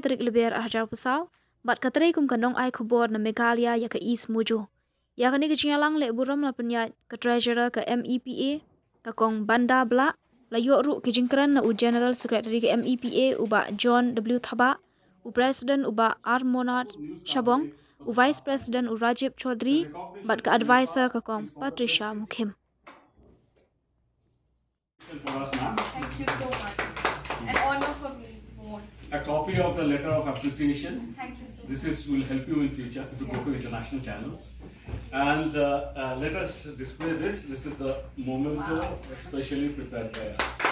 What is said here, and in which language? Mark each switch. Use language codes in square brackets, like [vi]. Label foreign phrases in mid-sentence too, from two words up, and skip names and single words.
[kha] tarik leber ahjar pesau bat katrai kum kanong ai Khubor na Meghalaya ya ka East Mujo ya kani kechingalang le Burom la penya ka treasurer ka MEPA kakong Banda Bla layo ru kijingkran na u [en] General Secretary [kha] ka MEPA uba John W Thaba u President uba R Monad Shabong u [en] Vice President [kha] u Rajib Chaudhry bat ka advisor kakong Patricia Mukhim. [en] For us, ma'am. Thank you so much. An honor for me. More. A copy of the letter of appreciation. Thank you so much. This will help you in future if you go to international channels. And let us display this. This is the memento specially prepared by us.